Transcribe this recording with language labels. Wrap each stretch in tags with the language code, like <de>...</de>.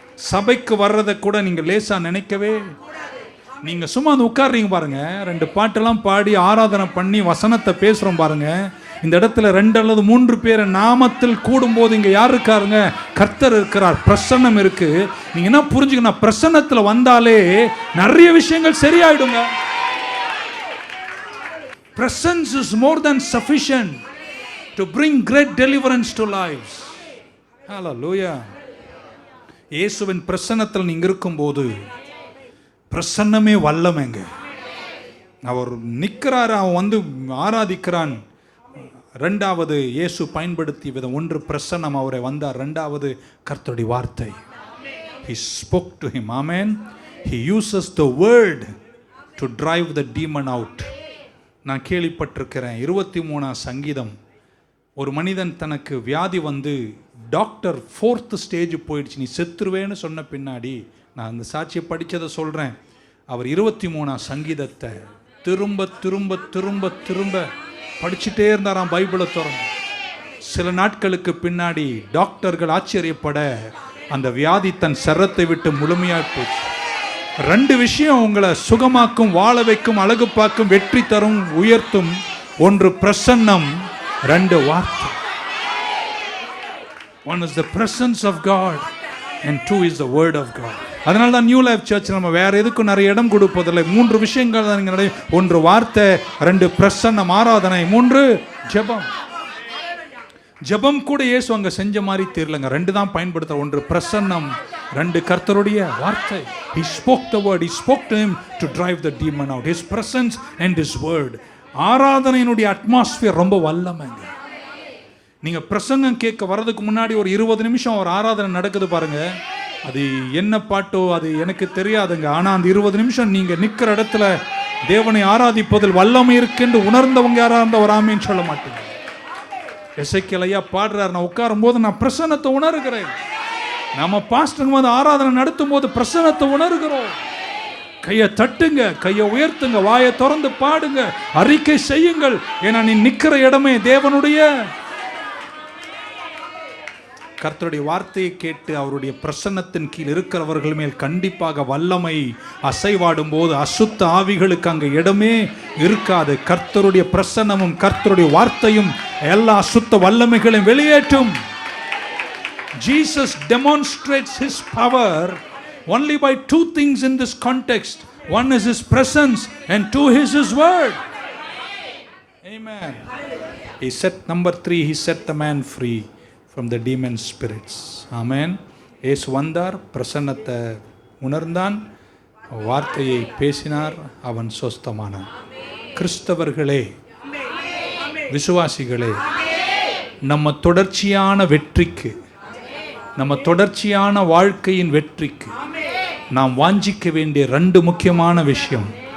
<ta>சபைக்கு வர்றதை கூட நீங்க லேசா நினைக்கவே, நீங்க சும்மா வந்து உட்கார்றீங்க பாருங்க, 2 பாட்டெல்லாம் பாடி ஆராதனை பண்ணி வசனத்தை பேசுறோம் பாருங்க. இந்த இடத்துல 2 அல்லது 3 பேர் நாமத்தில் கூடும்போது இங்க யார் இருக்காருங்க? கர்த்தர் இருக்கிறார், பிரசன்னம் இருக்கு. நீங்க என்ன புரிஞ்சுக்கணும், பிரசன்னத்துல வந்தாலே நிறைய விஷயங்கள் சரியாயிடுங்க.</ta> <en>Presence is more than sufficient to bring great deliverance to lives. Hallelujah.</en> <ta>இயேசுவின் பிரசன்னத்தில் நீங்க இருக்கும்போது பிரசன்னமே வல்லமைங்க. அவர் நிற்கிறார், அவன் வந்து ஆராதிக்கிறான். 2வது இயேசு பயன்படுத்திய விதம், 1 பிரசன்னம், அவரை வந்தார். 2வது கர்த்தருடைய வார்த்தை.</ta> <en>He spoke to him. Amen. He uses the word to drive the demon out.</en> <ta>நான் கேள்விப்பட்டிருக்கிறேன், 23ஆம் சங்கீதம், ஒரு மனிதன் தனக்கு வியாதி வந்து டாக்டர் 4th ஸ்டேஜ் போயிடுச்சு, நீ செத்துருவேன்னு சொன்ன பின்னாடி, நான் அந்த சாட்சியை படித்ததை சொல்கிறேன், அவர் 23ஆம் சங்கீதத்தை திரும்ப திரும்ப திரும்ப திரும்ப படிச்சுட்டே இருந்தாராம், பைபிளை திறந்து. சில நாட்களுக்கு பின்னாடி டாக்டர்கள் ஆச்சரியப்பட அந்த வியாதி தன் சரத்தை விட்டு முழுமையாக போச்சு. 2 விஷயம் உங்களை சுகமாக்கும், வாழ வைக்கும், அழகு பார்க்கும், வெற்றி தரும், உயர்த்தும். 1 பிரசன்னம், 2 வார்த்தை.</ta> <en>1 is the presence of God and 2 is the word of God.</en> <ta>அதனால தான் நியூ லைஃப் சர்ச் நம்ம வேற எதுக்கும் நிறைய இடம் கொடுப்பதில்லை. 3 விஷயங்கள் தான் நீங்கள், 1 வார்த்தை, 2 பிரசன்னம் ஆராதனை, 3 ஜெபம். ஜெபம் கூட இயேசு அங்கே செஞ்ச மாதிரி தெரியலங்க. 2 தான் பயன்படுத்த, 1 பிரசன்னம், 2 கர்த்தருடைய வார்த்தை.</ta> <en>He spoke the word. He spoke to him to drive the demon out. His presence and his word.</en> <ta>ஆராதனையினுடைய atmosphere ரொம்ப வல்லமைங்க. நீங்க பிரசங்கம் கேட்க வர்றதுக்கு முன்னாடி ஒரு 20 நிமிஷம் ஒரு ஆராதனை நடக்குது பாருங்க, அது என்ன பாட்டோ அது எனக்கு தெரியாதுங்க. ஆனா அந்த 20 நிமிஷம் நீங்க நிக்கிற இடத்துல தேவனை ஆராதிப்பதில் வல்லமை இருக்குன்னு உணர்ந்தவங்க யாரா இருந்தா ஒரு ஆமீன் சொல்ல மாட்டீங்க. எசேக்கியேல் ஐயா பாடுறார், நான் உட்காரும் போது நான் பிரசன்னத்தை உணர்கிறேன். நம்ம பாஸ்டர் வந்து ஆராதனை நடத்தும் போது பிரசன்னத்தை உணர்கிறோம். கையை தட்டுங்க, கையை உயர்த்துங்க, வாயை திறந்து பாடுங்க, அறிக்கை செய்யுங்கள். ஏன்னா நீ நிக்கிற இடமே தேவனுடைய. கர்த்தருடைய வார்த்தையை கேட்டு அவருடைய பிரசன்னத்தின் கீழ் இருக்கிறவர்கள் மேல் கண்டிப்பாக வல்லமை அசைவாடும் போது அசுத்த ஆவிகளுக்கு அங்கே இடமே இருக்காது. கர்த்தருடைய பிரசன்னமும் கர்த்தருடைய வார்த்தையும் எல்லா அசுத்த வல்லமைகளையும் வெளியேற்றும்.</ta> <en>Jesus demonstrates his power only by 2 things in this context. 1 is his presence and 2 is his word. Amen. He set, number 3, he set the man free from the demon spirits. Amen.</en> <ta>இயேசு வந்தார், பிரசன்னத்தை உணர்ந்தான், வார்த்தையை பேசினார், அவன் சொஸ்தமானான். கிறிஸ்தவர்களே, விசுவாசிகளே, நம்ம தொடர்ச்சியான வெற்றிக்கு, நம்ம தொடர்ச்சியான வாழ்க்கையின் வெற்றிக்கு நாம் வாஞ்சிக்க வேண்டிய 2 முக்கியமான விஷயம்.</ta>